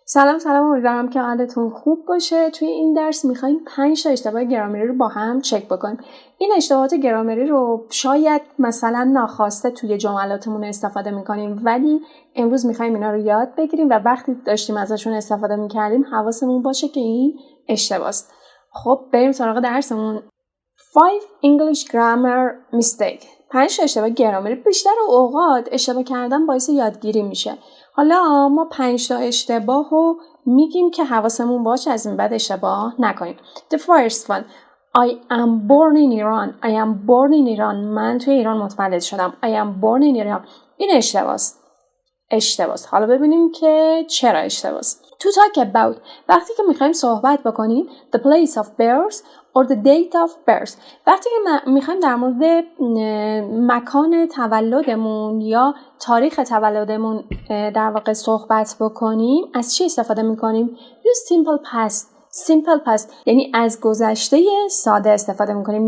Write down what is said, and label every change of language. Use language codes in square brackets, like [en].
[fa] سلام امیدوارم که حالتون خوب باشه. توی این درس میخوایم 5 تا اشتباه گرامری رو با هم چک بکنیم. این اشتباهات گرامری رو شاید مثلا ناخواسته توی جملاتمون استفاده میکنیم، ولی امروز میخوایم اینا رو یاد بگیریم و وقتی داشتیم ازشون استفاده میکردیم حواسمون باشه که این اشتباهست. خب بریم سراغ درسمون. [en] 5 English grammar mistake. [fa] 5 اشتباه گرامری. بیشتر اوقات اشتباه کردن باعث یادگیری میشه. حالا ما 5 تا اشتباه رو میگیم که حواسمون باشه از این بعد اشتباه نکنیم. [en] The first one. I am born in Iran. I am born in Iran. [fa] من توی ایران متولد شدم. [en] I am born in Iran. [fa] این اشتباهست. حالا ببینیم که چرا اشتباهست. [en] To talk about. [fa] وقتی که میخوایم صحبت بکنیم [en] the place of birth or the date of birth. [fa] وقتی که میخوایم در مورد مکان تولدمون یا تاریخ تولدمون در واقع صحبت بکنیم، از چی استفاده میکنیم؟ [en] use simple past [fa] یعنی از گذشته ساده استفاده میکنیم.